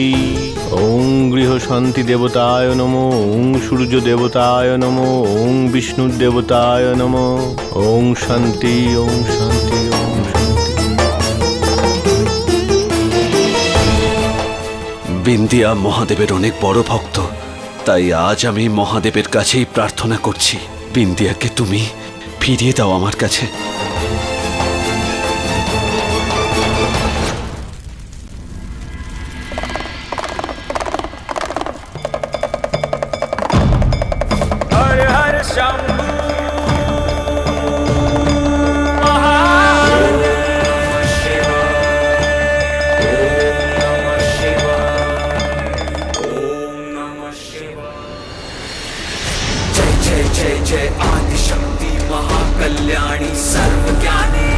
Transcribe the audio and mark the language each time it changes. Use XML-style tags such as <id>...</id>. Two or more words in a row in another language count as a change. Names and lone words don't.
<sa>ओम गृह शांति देवताय नमो, ओम सूर्य देवताय नमो, ओम विष्णु देवताय नमो। ओम शांति, ओम शांति, ओम शांति।</sa> <bn>বিন্দিয়া মহাদেবের অনেক বড় ভক্ত, তাই আজ আমি মহাদেবের কাছেই প্রার্থনা করছি, বিন্দিয়াকে তুমি ফিরিয়ে দাও আমার কাছে।</bn> <sa>हर हर शंभू जय जय आदिशक्ति महाकल्याणी सर्वज्ञानी।</sa>